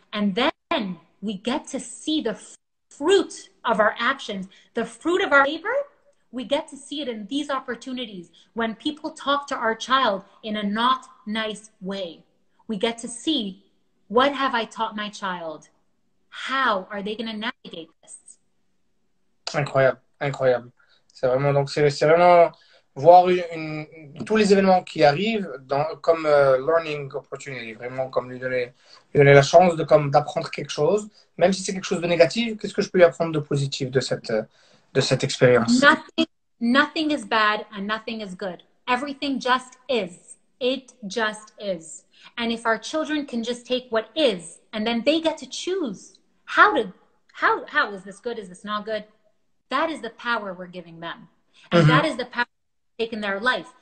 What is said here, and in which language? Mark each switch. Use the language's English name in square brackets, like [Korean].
[English] And then we get to see the fruit of our actions, the fruit of our labor. We get to see it in these opportunities. When people talk to our child in a not nice way, we get to see, what have I taught my child? How are they going to navigate this? [French] Incroyable, incroyable. C'est vraiment, donc c'est vraiment voir tous les événements qui arrivent comme [English] learning opportunity, [French] vraiment comme lui donner la chance d'apprendre quelque chose, même si c'est quelque chose de négatif. Qu'est-ce que je peux lui apprendre de positif de cette expérience? [English] Nothing is bad and nothing is good. Everything just is. It just is. And if our children can just take what is, and then they get to choose how is this good? Is this not good? That is the power we're giving them. And that is the power in their life.